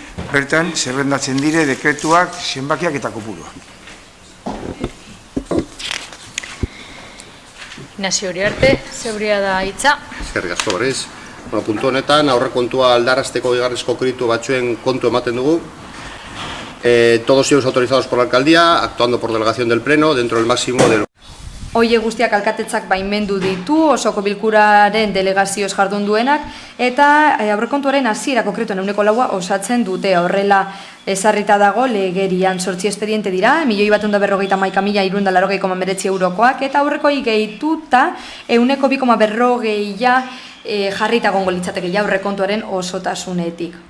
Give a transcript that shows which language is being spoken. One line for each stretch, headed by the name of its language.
Basque: Bertan, zerrendatzen dire dekretuak, zenbakiak eta kopuruak. Ignacio Uriarte, zeuria da hitza. Eskerrik asko berriz. Puntu honetan, aurrekontua aldarazteko bigarrezko kreditu batzuen kontu ematen dugu.
Spanish: Todos ellos autorizados por la alcaldía, actuando por delegación del pleno, dentro del máximo del...
Basque: Hoie guztiak alkatetzak baimendu ditu, osoko bilkuraren delegazioz jardun duenak, eta aurrekontuaren hasiera konkretuen 4% osatzen dute. Horrela ezarrita dago legerian 8 espediente dira, 1.151.389,9 eurokoak, eta aurrekoi gehituta 2,40 jarrita gongo litzateke aurrekontuaren osotasunetik.